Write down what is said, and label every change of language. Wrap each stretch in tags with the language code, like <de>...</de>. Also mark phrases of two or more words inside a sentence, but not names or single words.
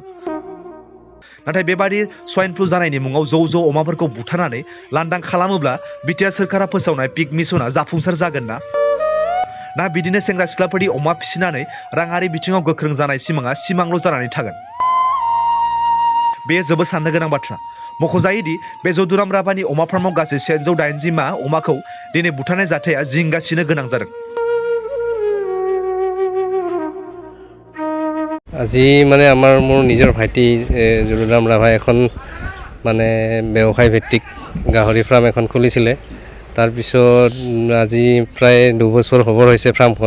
<brx>नाथाय बेबादि स्वाइन फ्लु जानायनि मुङाव ज' अमाफोरखौ बुथारनानै लांदां खालामोब्ला बिटिआर सोरखारा फोसावनाय पिक मिशनआ जाफुंसार जागोन ना बिदिनो सेंग्रा सिख्लाफोरनि अमा फिसिनानै राङारि बिथिङाव गोख्रों जानाय सिमाङा सिमांल' जानानै थागोन? बेयो जोबोद साननो गोनां बाथ्रा। मख'जायोदि बे जदुराम राभानि अमा फार्माव गासै 180 मा अमाखौ दिनै बुथारनाय जाथाया जिंगासिनो गोनां जादों।</brx> <as>আজি মানে মোৰ নিজৰ ভাইটি জদুৰাম ৰাভাই এখন মানে ব্যৱসায় ভিত্তিক গাহৰি ফাৰ্ম এখন খুলিছিলে। তাৰপিছত আজি প্ৰায় 2 বছৰ হ'ব হৈছে ফাৰ্মখন।</as>